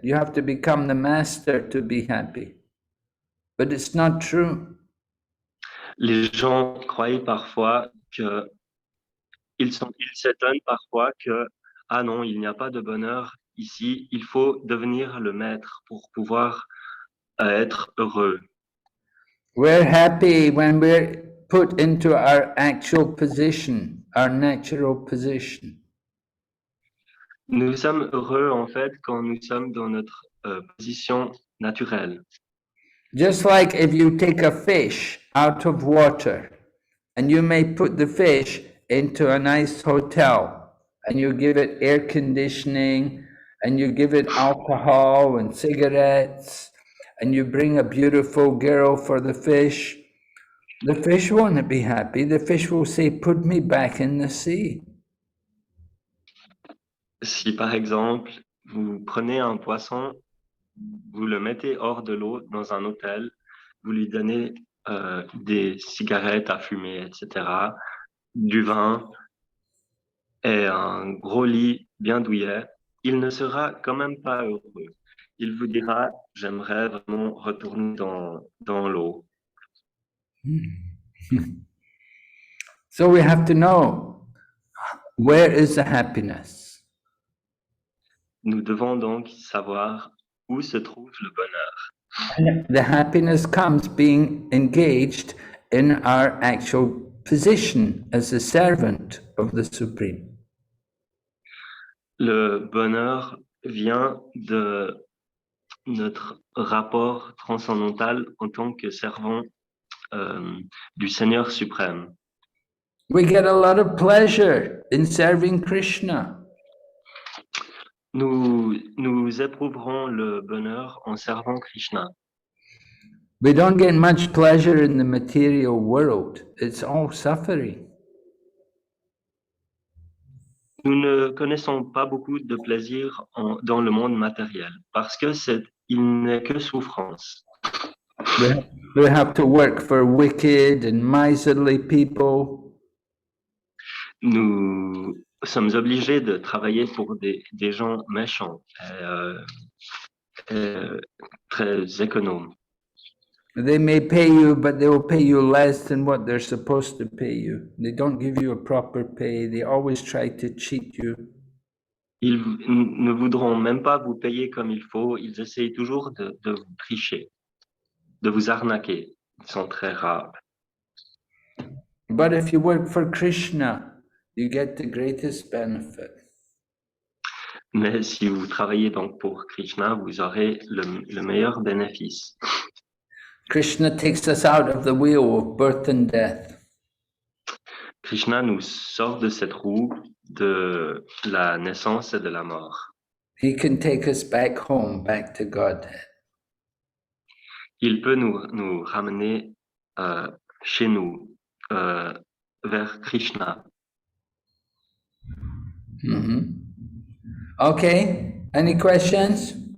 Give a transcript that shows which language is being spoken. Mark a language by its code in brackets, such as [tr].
[en] You have to become the master to be happy. But it's not true. [fr] Les gens croient parfois que ils s'étonnent parfois que ah non, il n'y a pas de bonheur ici. Il faut devenir le maître pour pouvoir être heureux. [en] We're happy when we're put into our actual position, our natural position. [fr] Nous sommes heureux en fait quand nous sommes dans notre position naturelle. [en] Just like if you take a fish out of water and you may put the fish into a nice hotel and you give it air conditioning and you give it alcohol and cigarettes and you bring a beautiful girl for the fish won't be happy. The fish will say, put me back in the sea. [fr] Si par exemple, vous prenez un poisson, vous le mettez hors de l'eau dans un hôtel, vous lui donnez des cigarettes à fumer, etc., du vin et un gros lit bien douillet, il ne sera quand même pas heureux. Il vous dira, j'aimerais vraiment retourner dans l'eau. [en] So we have to know, where is the happiness? [fr] Nous devons donc savoir où se trouve le bonheur. [en] And the happiness comes being engaged in our actual position as a servant of the Supreme. [fr] Le bonheur vient de notre rapport transcendantal en tant que servant du Seigneur suprême. [en] We get a lot of pleasure in serving Krishna. [fr] Nous éprouverons le bonheur en servant Krishna. [en] We don't get much pleasure in the material world. It's all suffering. [fr] Nous ne connaissons pas beaucoup de plaisir dans le monde matériel parce que il n'est que souffrance. [en] We have to work for wicked and miserly people. [fr] Nous sommes obligés de travailler pour des gens méchants et très économes. [en] They may pay you, but they will pay you less than what they're supposed to pay you. They don't give you a proper pay. They always try to cheat you. [fr] Ils ne voudront même pas vous payer comme il faut. Ils essayent toujours de vous tricher, de vous arnaquer. Ils sont très rares. [en] But if you work for Krishna, you get the greatest benefit. [fr] Mais si vous travaillez donc pour Krishna, vous aurez le meilleur bénéfice. [en] Krishna takes us out of the wheel of birth and death. [fr] Krishna nous sort de cette roue de la naissance et de la mort. [en] He can take us back home, back to Godhead. [fr] Il peut nous ramener chez nous, vers Krishna. [en] Mm-hmm. Okay, any questions?